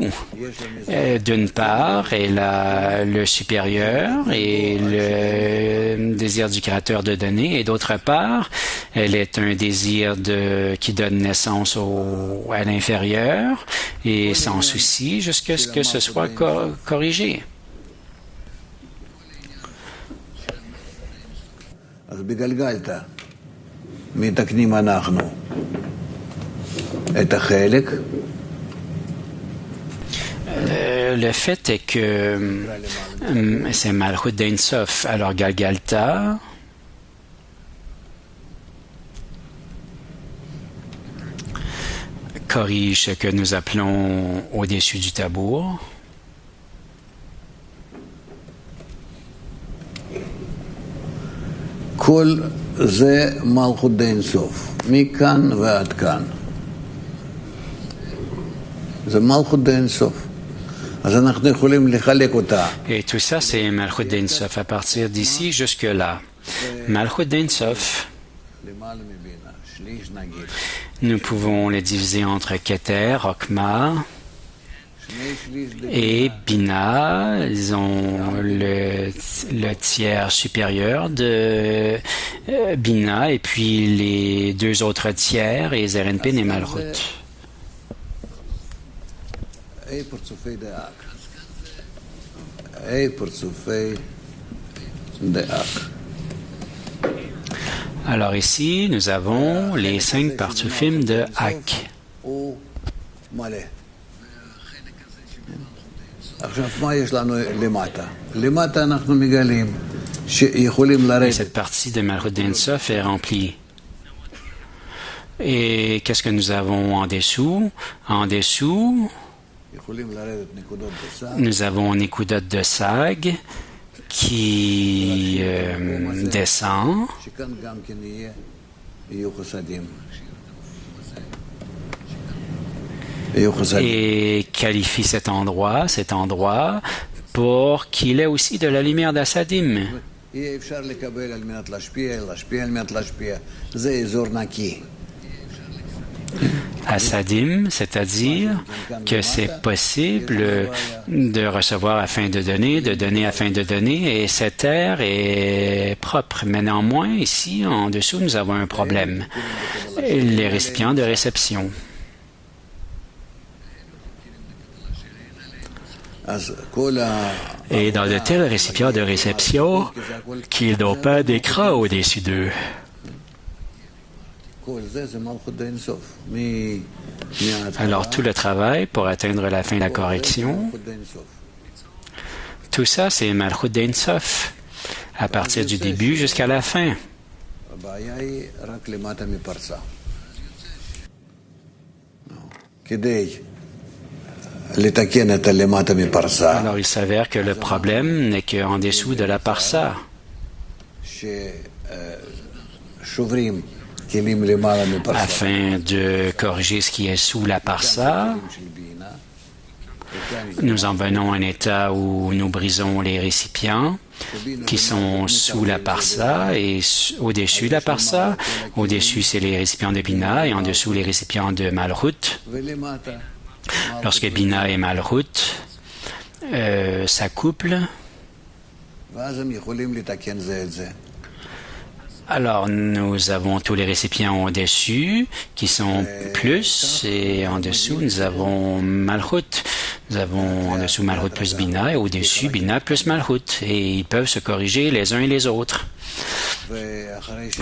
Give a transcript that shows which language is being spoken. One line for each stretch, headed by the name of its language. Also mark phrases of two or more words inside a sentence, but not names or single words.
French: D'une part, elle a le supérieur et le désir du créateur de donner, et d'autre part, elle est un désir qui donne naissance à l'inférieur, et sans souci jusqu'à ce que ce soit corrigé.
Hebrew: מתקנים אנחנו את החלק.
French: Le fait est que c'est
Hebrew: מלכות דאין סוף.
French: Alors Galgalta corrige ce que nous appelons au-dessus du tabour.
Hebrew: כל זה מלכות דין סוף, מכאן ועד כאן. זה מלכות דין סוף. אז אנחנו יכולים לחלק אותה.
French: Et tout ça, c'est
Hebrew: מלכות דאין סוף,
French: à partir d'ici jusque-là.
Hebrew: מלכות דאין סוף, למעלה מבינה, שליש נגיד.
French: nous pouvons les diviser entre Keter, Okma
Hebrew: שני שליש
French: et Bina. Ils ont le tiers supérieur de Bina et puis les deux autres tiers, et Zerenpin et Malchut.
Hebrew: אי פרצופי דאק. אי פרצופי דאק.
French: Alors ici, nous avons les 5 partsufim de Ak.
Hebrew: הוא מלא. עכשיו, מה יש לנו למטה? למטה אנחנו מגלים שיכולים
French: Et
Hebrew: לרדת.
French: cette partie de Malchut d'Ein Sof est remplie. Et qu'est-ce que nous avons en dessous? En dessous,
Hebrew: יכולים לרדת נקודות בסך.
French: nous avons Nekudot de Sag qui descend.
Hebrew: שכאן גם כן יהיו חסדים. יהיו חסדים.
French: Et qualifie cet endroit, pour qu'il ait aussi de la lumière d'Asadim.
Hebrew: יהיה אפשר לקבל על מנת להשפיע, להשפיע על מנת להשפיע. זה אזור נקי.
French: Asadim, c'est-à-dire que c'est possible de recevoir afin de donner afin de donner, et cette terre est propre. Mais néanmoins, ici, en dessous, nous avons un problème. Les récipients de réception.
Hebrew: אז כל ה...
French: Et dans de tels récipients de réception, qu'ils n'ont pas d'écran au-dessus d'eux.
Hebrew: כל זה זה מלכות דין סוף. מההתחלה.
French: Alors tout le travail pour atteindre la fin de la correction,
Hebrew: מלכות דין סוף.
French: tout ça c'est
Hebrew: מלכות דאין סוף,
French: à partir du début jusqu'à la fin.
Hebrew: הבעיה היא רק למטה מפרסה. כדי לתקן את הלמטה מפרסה,
French: Alors il s'avère que le problème n'est qu'en dessous de la parsa.
Hebrew: ששוברים כלים למעלה מפרסה.
French: Afin de corriger ce qui est sous la parsa,
Hebrew: של בינה,
French: nous en venons à un état où nous brisons les récipients qui sont sous la parsa et au-dessus de la parsa. Au-dessus, c'est les récipients de Bina et en dessous, les récipients de Malchut.
Hebrew: ולמטה,
French: Lorsque Bina et Malchut s'accouplent,
Hebrew: ואז הם יכולים לתקן זה את זה.
French: alors nous avons tous les récipients au-dessus qui sont plus, et en dessous nous avons Malchut. Nous avons en dessous Malchut plus Bina et au-dessus Bina plus Malchut, et ils peuvent se corriger les uns et les autres.
Hebrew: ואחרי